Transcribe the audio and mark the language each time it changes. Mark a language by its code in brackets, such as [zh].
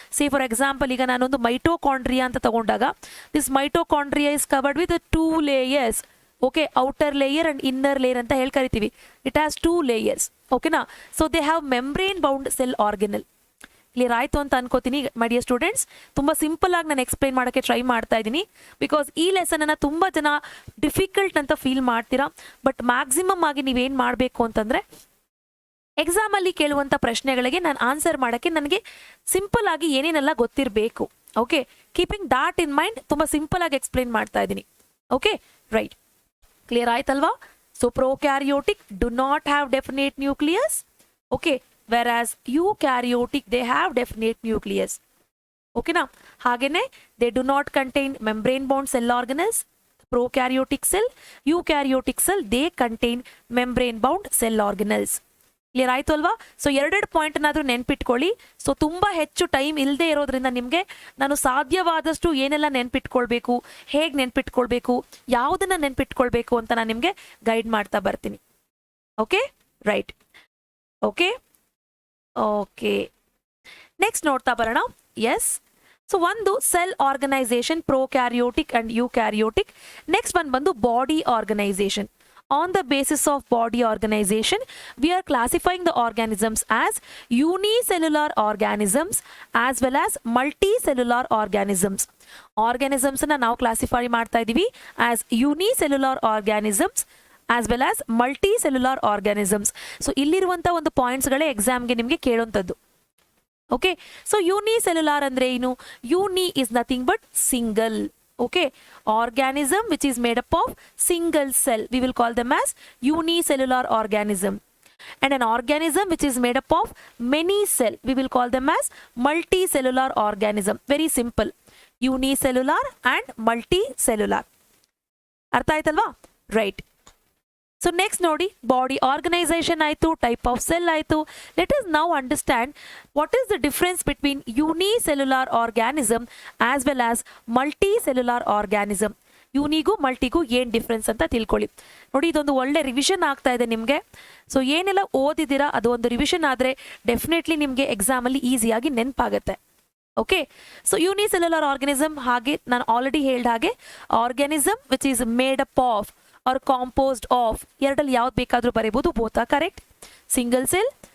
[en] Say for example, [kn] ಈಗ ನಾನೊಂದು mitochondria ಅಂತ ತಗೊಂಡಾಗ [en] this mitochondria is covered with 2 layers. [kn] Okay, outer layer and inner layer ಅಂತ ಹೇಳಿ ಕರಿತೀವಿ. [en] It has 2 layers. [kn] ಓಕೆನಾ? [en] So they have membrane bound cell organelle. [kn] Clear ಆಯ್ತು ಅಂತ ಅನ್ಕೋತೀನಿ [en] My dear students. [kn] ತುಂಬ ಸಿಂಪಲ್ ಆಗಿ ನಾನು ಎಕ್ಸ್ಪ್ಲೈನ್ ಮಾಡೋಕ್ಕೆ ಟ್ರೈ ಮಾಡ್ತಾ ಇದ್ದೀನಿ, ಬಿಕಾಸ್ ಈ ಲೆಸನನ್ನು ತುಂಬ ಜನ ಡಿಫಿಕಲ್ಟ್ ಅಂತ ಫೀಲ್ ಮಾಡ್ತೀರಾ. ಬಟ್ ಮ್ಯಾಕ್ಸಿಮಮ್ ಆಗಿ ನೀವೇನು ಮಾಡಬೇಕು ಅಂತಂದರೆ, ಎಕ್ಸಾಮಲ್ಲಿ ಕೇಳುವಂಥ ಪ್ರಶ್ನೆಗಳಿಗೆ ನಾನು ಆನ್ಸರ್ ಮಾಡೋಕ್ಕೆ ನನಗೆ ಸಿಂಪಲ್ ಆಗಿ ಏನೇನೆಲ್ಲ ಗೊತ್ತಿರಬೇಕು. Okay, [en] keeping that in mind [kn] ತುಂಬ ಸಿಂಪಲ್ ಆಗಿ ಎಕ್ಸ್ಪ್ಲೈನ್ ಮಾಡ್ತಾ ಇದ್ದೀನಿ. [en] okay, right, [kn] ಕ್ಲಿಯರ್ ಆಯ್ತಲ್ವಾ? [en] So prokaryotic do not have definite nucleus. Okay, whereas eukaryotic they have definite nucleus. Okay na? Hagene they do not contain membrane bound cell organelles. Prokaryotic cell, eukaryotic cell they contain membrane bound cell organelles. [kn] Clear ಆಯ್ತು ಅಲ್ವಾ? So ಎರಡೆರಡು point ಏನಾದರೂ ನೆನ್ಪಿಟ್ಕೊಳ್ಳಿ. So ತುಂಬ ಹೆಚ್ಚು time ಇಲ್ಲದೆ ಇರೋದ್ರಿಂದ ನಿಮಗೆ ನಾನು ಸಾಧ್ಯವಾದಷ್ಟು ಏನೆಲ್ಲ ನೆನ್ಪಿಟ್ಕೊಳ್ಬೇಕು, ಹೇಗೆ ನೆನ್ಪಿಟ್ಕೊಳ್ಬೇಕು, ಯಾವುದನ್ನ ನೆನ್ಪಿಟ್ಕೊಳ್ಬೇಕು ಅಂತ ನಾನು ನಿಮಗೆ ಗೈಡ್ ಮಾಡ್ತಾ ಬರ್ತೀನಿ. Okay, right. Okay okay, next ನೋಡ್ತಾ ಬರೋಣ. ಎಸ್, ಸೊ ಒಂದು cell organisation prokaryotic and ಯೂಕ್ಯಾರಿಯೋಟಿಕ್. Next one ಬಂದು body organisation. [en] On the basis of body organization, we are classifying the organisms as unicellular organisms as well as multicellular organisms. Organisms na [kn] ನಾವು classify ಮಾಡ್ತಾ ಇದೀವಿ [en] as unicellular organisms as well as multicellular organisms. [kn] So ಇಲ್ಲಿರುವಂಥ ಒಂದು ಪಾಯಿಂಟ್ಸ್ಗಳೇ ಎಕ್ಸಾಮ್ಗೆ ನಿಮಗೆ ಕೇಳುವಂಥದ್ದು. Okay, so unicellular ಅಂದ್ರೆ ಏನು? [en] Uni is nothing but single. Okay, organism which is made up of single cell, we will call them as unicellular organism. and an organism which is made up of many cell, we will call them as multicellular organism. Very simple. Unicellular and multicellular. [kn] ಅರ್ಥ ಆಯ್ತಲ್ವಾ? [en] Right. [kn] So next ನೋಡಿ, body organisation ಆಯಿತು, type of cell ಆಯಿತು. [en] Let us now understand what is the difference between unicellular organism as well as multicellular organism. [kn] ಯೂನಿಗೂ ಮಲ್ಟಿಗೂ ಏನು difference ಅಂತ ತಿಳ್ಕೊಳ್ಳಿ. ನೋಡಿ, ಇದೊಂದು ಒಳ್ಳೆ ರಿವಿಷನ್ ಆಗ್ತಾ ಇದೆ ನಿಮಗೆ. ಸೊ ಏನೆಲ್ಲ ಓದಿದ್ದೀರಾ ಅದು ಒಂದು ರಿವಿಷನ್ ಆದರೆ ಡೆಫಿನೆಟ್ಲಿ ನಿಮಗೆ ಎಕ್ಸಾಮಲ್ಲಿ ಈಸಿಯಾಗಿ ನೆನಪಾಗುತ್ತೆ. ಓಕೆ, ಸೊ ಯೂನಿಸೆಲ್ಯುಲರ್ ಆರ್ಗನಿಸಮ್, ಹಾಗೆ ನಾನು ಆಲ್ರೆಡಿ ಹೇಳಿದ ಹಾಗೆ [en] organism which is made up of or composed of, [kn] ಎರಡಲ್ಲಿ ಯಾವ್ದು ಬೇಕಾದರೂ ಬರೀಬೋದು, ಬೋತಾ ಕರೆಕ್ಟ್. Single cell.